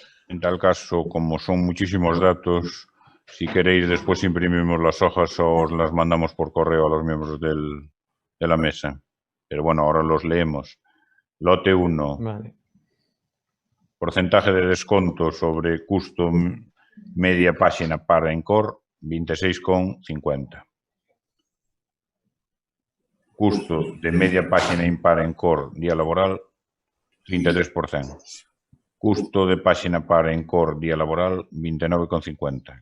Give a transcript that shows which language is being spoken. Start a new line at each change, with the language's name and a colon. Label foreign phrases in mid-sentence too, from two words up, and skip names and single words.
Spanish: En tal caso, como son muchísimos datos, si queréis después imprimimos las hojas o os las mandamos por correo a los miembros de la mesa. Pero bueno, ahora los leemos. Lote 1. Vale.
Galician: Porcentaje de desconto sobre custom media página para Encore, 26,50. Custo de media página impar Encore día laboral, 33%. Custo de página par Encore día laboral, 29,50.